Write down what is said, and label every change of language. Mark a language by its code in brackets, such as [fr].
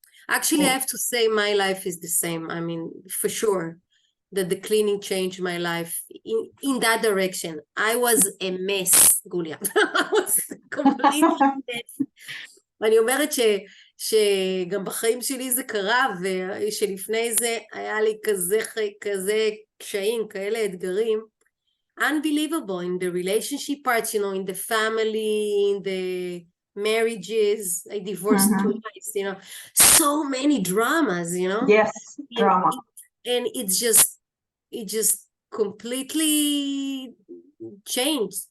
[en] Actually, I have to say my life is the same. I mean, for sure, that the cleaning changed my life in that direction. I was a mess, גוליה. I was completely mess. [he] ואני אומרת שגם בחיים שלי זה קרה, ושלפני זה היה לי כזה קשיים, כאלה אתגרים. [en] Unbelievable in the relationship parts, in the family, in the marriages. I divorced twice, so many dramas, Yes, drama. And it just completely changed.